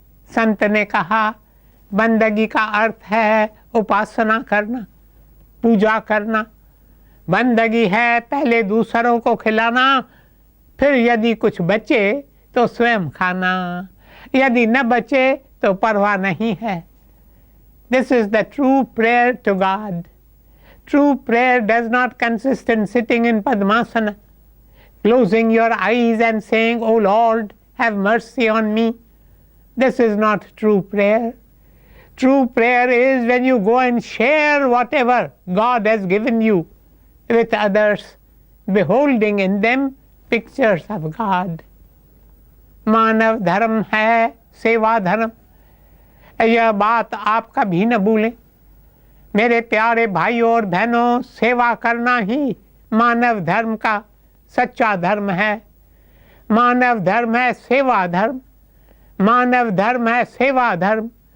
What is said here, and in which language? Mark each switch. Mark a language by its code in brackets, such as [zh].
[hi] संत ने कहा, बंदगी का अर्थ है उपासना करना, पूजा करना। बंदगी है पहले दूसरों को खिलाना, फिर यदि कुछ बचे तो स्वयं खाना, यदि न बचे तो परवाह नहीं है। [en] This is the true prayer to God. True prayer does not consist in sitting in Padmasana, closing your eyes and saying, "Oh Lord, have mercy on me." This is not true prayer. True prayer is when you go and share whatever God has given you with others, beholding in them pictures of God. [hi] मानव धर्म है सेवा धर्म, यह बात आप कभी न भूलें। मेरे प्यारे भाइयों और बहनों, सेवा करना ही मानव धर्म का सच्चा धर्म है। मानव धर्म है सेवा धर्म, मानव धर्म है सेवा धर्म।